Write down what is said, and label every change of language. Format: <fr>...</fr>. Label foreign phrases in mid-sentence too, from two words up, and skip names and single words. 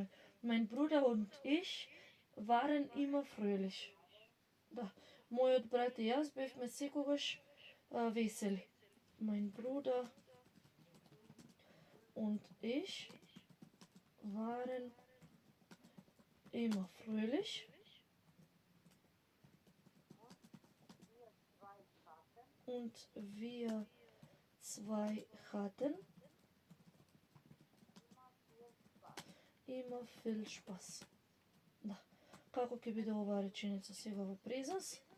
<de>Mein Bruder und ich waren immer fröhlich.</de> <mk>Да, мојот брат и јас бевме секогаш весели.</mk> <de>Mein Bruder und ich waren immer fröhlich. Und wir zwei hatten immer viel Spaß.</de> <mk>Да. Како ќе биде оваа реченица сега во презенс?</mk>